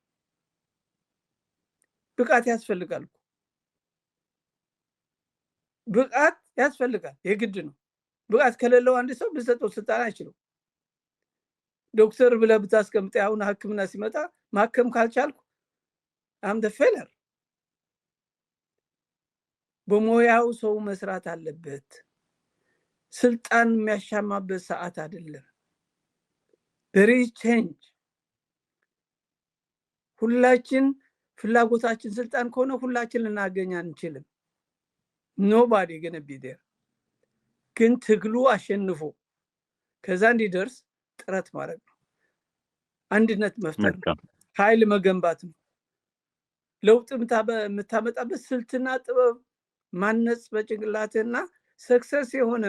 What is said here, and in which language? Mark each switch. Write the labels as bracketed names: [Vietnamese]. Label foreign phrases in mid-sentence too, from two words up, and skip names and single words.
[Amharic] ብቃት ያስፈልጋል። ብቃት ያስፈልጋል፣ የግድ ነው። ብቃት ከሌለው አንድ ሰው ብሰጠው ስልጣን አይችልም። ዶክተር ብለህ ብታስቀምጥ አሁን ሕክምና ሲመጣ ማከም ካልቻልኩ [English] I'm the failure። [Amharic] በሙያው ሰው መስራት አለበት። ስልጣን የሚያሻማበት ሰዓት አይደለም። [English] there is change። [Amharic] ሁላችን ፍላጎታችን ስልጣን ከሆነ ሁላችን ልናገኝ አንችልም። [English] nobody gonna be there። [Amharic] ግን ትግሉ አሸንፎ ከዛ እንዲደርስ ጥረት ማድረግ ነው። አንድነት መፍጠር ነው። መልካም ኃይል መገንባት ነው። ለውጥ የምታመጣበት ስልትና ጥበብ ማነጽ በጭንቅላትና ሰክሰስ የሆነ